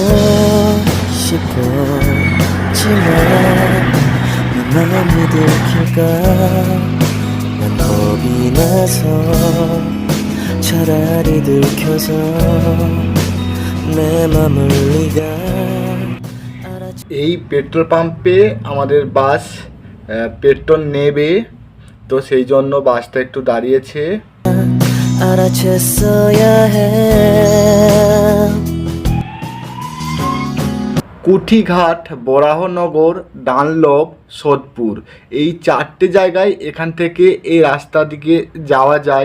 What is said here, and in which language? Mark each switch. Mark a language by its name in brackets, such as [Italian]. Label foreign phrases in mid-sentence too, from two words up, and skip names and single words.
[Korean] 싶었지만 네 마음이 들킬까 난 겁이 나서 차라리 들켜서 내 맘을 네가 알아줘. [Bangla] এই [English] petrol pump [Bangla] আমাদের বাস পেট্রোল নেবে, তো সেই জন্য বাসটা একটু দাঁড়িয়েছে। [Korean] 알아챘어야 해 [Bangla] কুঠিঘাট, বরাহনগর, ডানলপ, সোদপুর, এই 4টে জায়গায় এখান থেকে এই রাস্তা দিকে যাওয়া যায়।